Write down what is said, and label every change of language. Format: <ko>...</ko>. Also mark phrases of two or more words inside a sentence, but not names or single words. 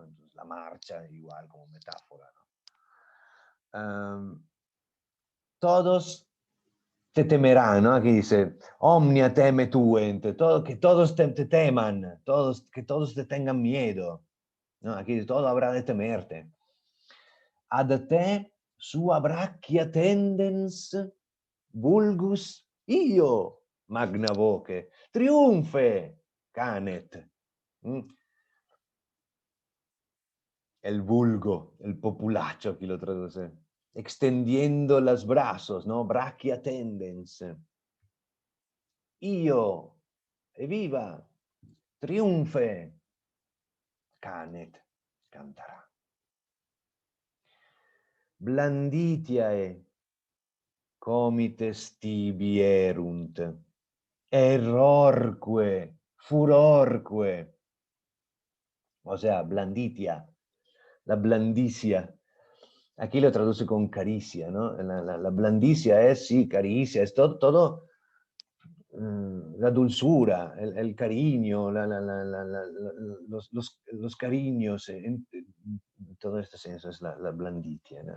<es>Entonces, la marcha igual como metáfora, ¿no? Todos te temerán, ¿no? Aquí dice,</es> <la>omnia teme tuent,</la> <es>que todos te teman, que todos te tengan miedo, ¿no? Aquí dice, todo habrá de temerte.</es> <la>Ad te sua brachia tendens, vulgus io, magna voce, triunfe, canet. ¿Mm?</la> <es>El vulgo, el populacho, aquí lo traduce. Extendiendo los brazos, ¿no?</es> <la>Brachia tendens. Io, evviva, triunfe, canet, cantarà. Blanditiae, comites tibi erunt, errorque, furorque,</la> <es>o sea, blanditia, la blandicia. Aquí lo traduce con caricia, ¿no? La blandicia es, sí, caricia, es todo la dulzura, el cariño, los cariños, en todo este senso es la blanditia, ¿no?</es>